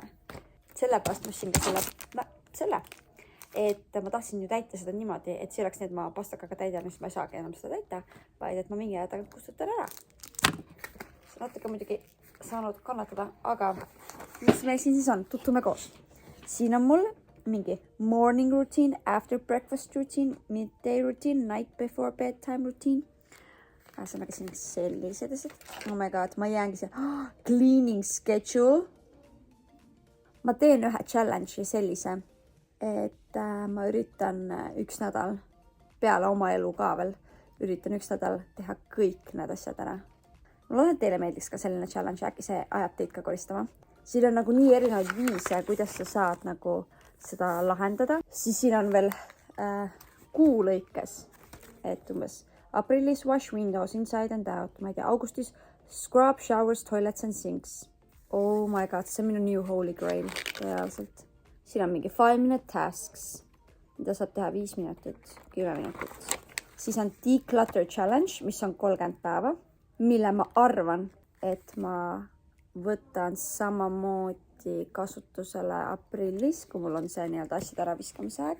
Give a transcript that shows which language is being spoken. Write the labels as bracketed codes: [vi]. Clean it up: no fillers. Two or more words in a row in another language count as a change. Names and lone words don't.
[et] Sellepärast ma ostsin ka selle. Et ma tahtsin ju täita seda niimoodi, et see oleks nii, et ma pastakaga täidan, siis ma ei saagi enam seda täita, vaid et ma mingi aja tagant kustutan ära. See on natuke muidugi saanud kannatada, aga mis meil siin siis on? Tuttume koos. Siin on mul mingi [en] morning routine, after breakfast routine, midday routine, night before bedtime routine. [et] Ühesõnaga siin sellised asjad. [en] Oh my god, [et] ma jäängi see [en] cleaning schedule. [et] Ma teen ühe challenge'i sellise, et ma üritan üks nädal, peale oma elu ka veel, üritan üks nädal teha kõik need asjad ära. Ma loodan, et teile meeldiks ka selline challenge, äkki see ajab teid ka koristama. Siin on nagu nii erinevaid viise, kuidas sa saad nagu seda lahendada. Siis siin on veel kuu lõikes, et umbes aprillis [en] wash windows inside and out, [et] ma ei tea, augustis [en] scrub showers, toilets and sinks. Oh my god, [et] see on minu [en] new holy grail [et] reaalselt. Siin on mingi [en] 5-minute tasks, [et] mida saab teha 5 minutit, 10 minutit. Siis on [en] declutter challenge, [et] mis on 30 päeva, mille ma arvan, et ma võtan samamoodi kasutusele aprillis, kui mul on see nii-öelda asjade ära viskamise aeg.